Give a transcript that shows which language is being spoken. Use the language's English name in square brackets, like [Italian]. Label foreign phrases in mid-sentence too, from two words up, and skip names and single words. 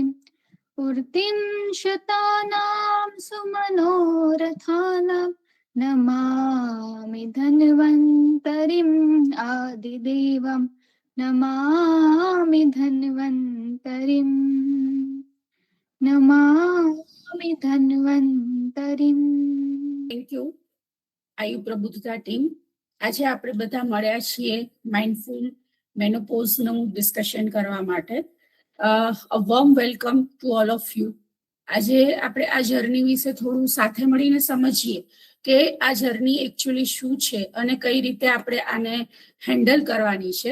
[Sanskrit] पूर्तिं शतानां सुमनोरथानां नमामि धन्वन्तरिम् आदिदेवं नमामि धन्वन्तरिम् नमामि धन्वन्तरिम्. [English] thank you આયુ પ્રબુદ્ધતા ટીમ. [Gujarati] આજે આપણે બધા મળ્યા છીએ [English] mindful menopause [Gujarati] ડિસ્કશન કરવા માટે. [English] A warm welcome to all of you. [Gujarati] આજે આપણે આ જર્ની વિશે થોડું સાથે મળીને સમજીએ કે આ જર્ની એકચ્યુઅલી શું છે અને કઈ રીતે આપણે આને હેન્ડલ કરવાની છે.